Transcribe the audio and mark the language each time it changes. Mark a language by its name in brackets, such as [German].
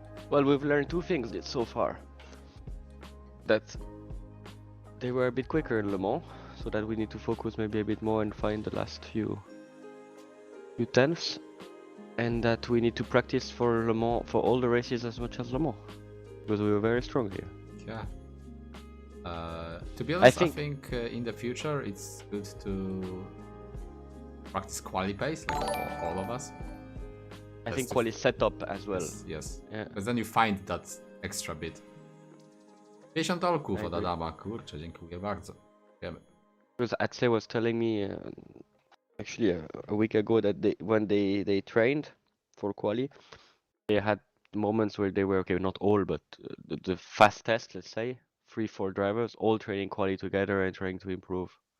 [English] Well, we've learned two things so far. That they were a bit quicker in Le Mans, so that we need to focus maybe a bit more and find the last few tenths, and that we need to practice for Le Mans, for all the races as much as Le Mans, because we were very strong here. Yeah. To be honest, I think in the future it's good to practice quali pace, like for all of us. I think quali setup as well. Yes. Yeah. Because then you find that extra bit. [Polish] 50 olków od Adama, kurczę, dziękuję bardzo. Wiemy. [English] Because Atse was telling me actually a week ago that when they trained for quali, they had moments where they were, okay, not all, but the fastest, let's say, 3-4 drivers all training quali together and trying to improve.